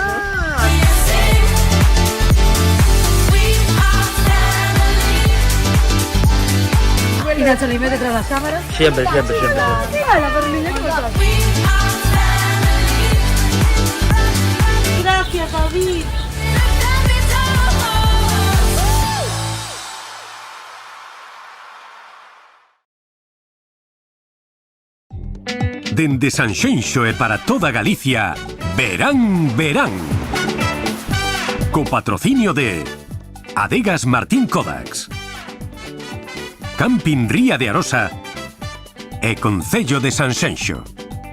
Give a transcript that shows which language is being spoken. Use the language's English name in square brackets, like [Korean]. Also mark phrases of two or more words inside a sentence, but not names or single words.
[Spanish] Y Nacho Lime detrás de las cámaras. Siempre. Mira, la Berlina, ¿cómo estás? Gracias, David. [Galician] Dende Sanxenxo e para toda Galicia, Verán. Co patrocinio de Adegas Martín Codax, Camping Ría de Arosa e Concello de Sanxenxo.